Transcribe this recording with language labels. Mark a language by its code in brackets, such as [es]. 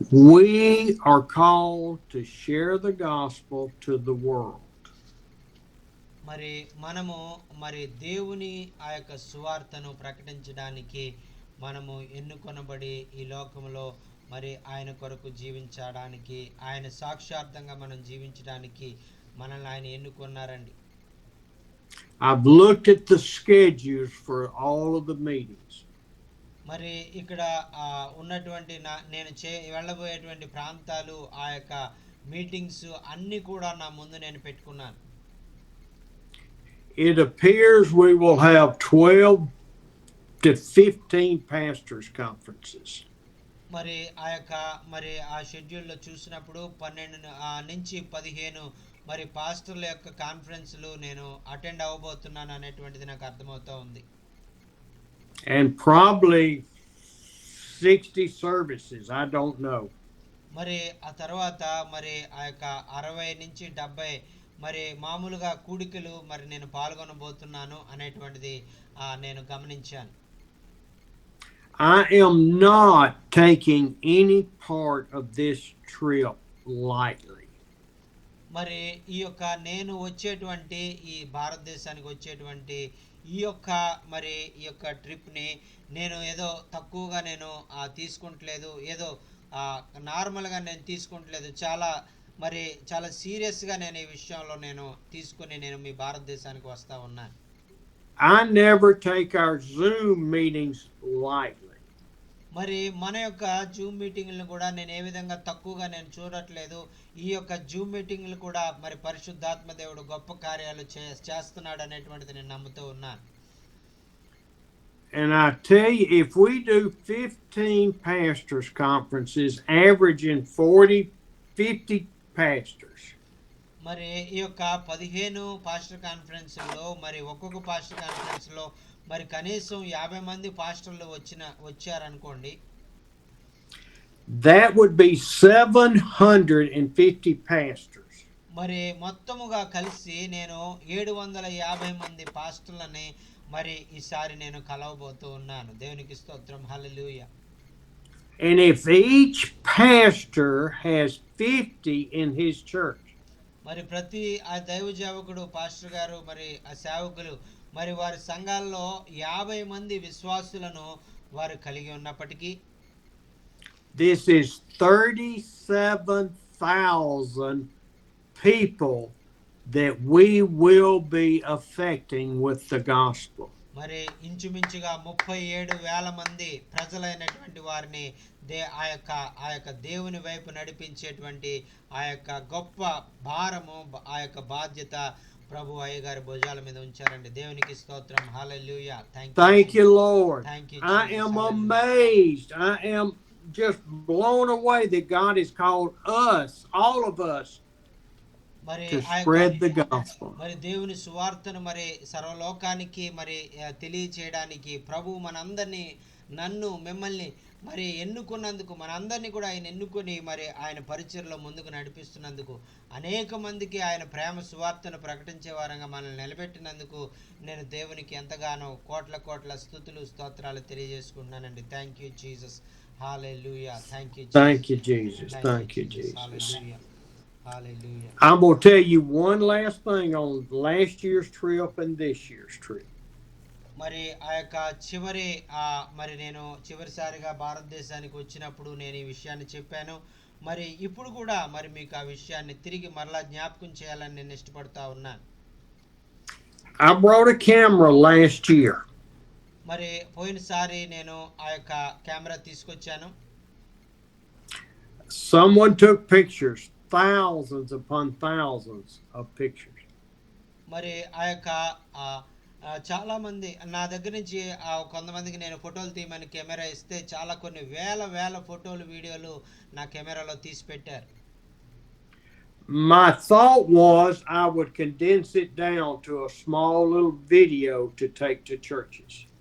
[en] We are called to share the gospel to the world. [te] మరి మనము మరి దేవుని ఆ యొక్క సువార్తను ప్రకటించడానికి మనము ఎన్నుకొనబడి ఈ లోకంలో మరి ఆయన కొరకు జీవించడానికి, ఆయన సాక్షార్థంగా మనం జీవించడానికి మనల్ని ఆయన ఎన్నుకున్నారండి. [en] I've looked at the schedules for all of the meetings. [te] మరి ఇక్కడ ఉన్నటువంటి నేను వెళ్ళబోయేటువంటి ప్రాంతాలు, ఆ యొక్క మీటింగ్స్ అన్నీ కూడా నా ముందు నేను పెట్టుకున్నాను. [en] It appears we will have 12 to 15 pastors conferences. [te] మరి ఆ షెడ్యూల్లో చూసినప్పుడు 12 నుంచి 15 మరి పాస్టర్ల యొక్క కాన్ఫరెన్స్లు నేను అటెండ్ అవ్వబోతున్నాను అనేటువంటిది నాకు అర్థమవుతా ఉంది. [en] And probably 60 services, I don't know. [te] మరి ఆ తర్వాత మరి ఆ యొక్క 60 నుంచి 70 మరి మామూలుగా కూడికలు మరి నేను పాల్గొనబోతున్నాను అనేటువంటిది నేను గమనించాను. [en] I am not taking any part of this trip lightly. [te] మరి ఈ యొక్క నేను వచ్చేటువంటి ఈ భారతదేశానికి వచ్చేటువంటి ఈ యొక్క ట్రిప్ని నేను ఏదో తక్కువగా నేను తీసుకుంటలేదు, ఏదో నార్మల్గా నేను తీసుకుంటలేదు. చాలా సీరియస్గా నేను ఈ విషయంలో నేను తీసుకుని నేను మీ భారతదేశానికి వస్తా ఉన్నాను. [en] I never take our Zoom meetings lightly. [te] మరి మన యొక్క జూమ్ మీటింగ్లను కూడా నేను ఏ విధంగా తక్కువగా నేను చూడట్లేదు. ఈ యొక్క జూమ్ మీటింగ్లు కూడా మరి పరిశుద్ధాత్మ దేవుడు గొప్ప కార్యాలు చేస్తున్నాడు అనేటువంటిది నేను నమ్ముతూ ఉన్నాను. [en] And I tell you, if we do 15 pastors conferences, averaging 40-50 pastors. [te] మరి ఈ యొక్క 15 పాస్టర్ కాన్ఫరెన్స్లో మరి ఒక్కొక్క పాస్టర్ కాన్ఫరెన్స్లో మరి కనీసం 50 మంది పాస్టర్లు వచ్చారనుకోండి. [en] That would be 750 pastors. [te] మరి మొత్తముగా కలిసి నేను 750 మంది పాస్టర్లని మరి ఈసారి నేను కలవబోతూ ఉన్నాను. దేవునికి స్తోత్రం. హల్లెలూయా. [en] And if each pastor has 50 in his church. [te] మరి ప్రతి ఆ దైవ సేవకుడు, పాస్టర్ గారు, మరి ఆ సేవకులు మరి వారి సంఘాల్లో 50 మంది విశ్వాసులను వారు కలిగి ఉన్నప్పటికీ [en] This is 37,000 people that we will be affecting with the gospel. [te] మరి ఇంచుమించుగా 37,000 మంది ప్రజలైనటువంటి వారిని ఆ యొక్క దేవుని వైపు నడిపించేటువంటి ఆ యొక్క గొప్ప భారము, ఆ యొక్క బాధ్యత ప్రభు అయ్యగారి భుజాల మీద ఉంచారండి. దేవునికి స్తోత్రం. హల్లెలూయా. [en] Thank you, Lord. Thank you, I am amazed. I am just blown away that God has called us, all of us, to spread the gospel. [te] మరి దేవుని సువార్తను మరి సర్వలోకానికి మరి తెలియచేయడానికి ప్రభు మనందరినీ, నన్ను, మిమ్మల్ని మరి ఎన్నుకున్నందుకు, మనందరినీ కూడా ఆయన ఎన్నుకొని మరి ఆయన పరిచర్లో ముందుకు నడిపిస్తున్నందుకు, అనేక మందికి ఆయన ప్రేమ సువార్తను ప్రకటించే వారంగా మనల్ని నిలబెట్టినందుకు నేను దేవునికి ఎంతగానో కోట్ల స్తుతులు, స్తోత్రాలు తెలియజేసుకుంటున్నానండి. [en] Thank you Jesus. Hallelujah. Thank you. Thank you, Jesus. Thank you, Jesus. [te] Hallelujah. Hallelujah. [en] I'm going to tell you one last thing on last year's trip and this year's trip. [te] మరి ఆ యొక్క చివరి మరి నేను చివరిసారిగా భారతదేశానికి వచ్చినప్పుడు నేను ఈ విషయాన్ని చెప్పాను. మరి ఇప్పుడు కూడా మరి మీకు ఆ విషయాన్ని తిరిగి మరలా జ్ఞాపకం చేయాలని నేను ఇష్టపడతా ఉన్నాను. [en] I brought a camera last year. [te] మరి పోయినసారి నేను ఆ యొక్క కెమెరా తీసుకొచ్చాను. [en] Someone took pictures, thousands upon thousands of pictures. [te] మరి ఆ యొక్క చాలా మంది నా దగ్గర నుంచి కొంతమందికి నేను ఫోటోలు తీయమని కెమెరా ఇస్తే చాలా కొన్ని వేల ఫోటోలు వీడియోలు నా కెమెరాలో తీసి పెట్టారు. [en] My thought was I would condense it down to a small little video to take to churches.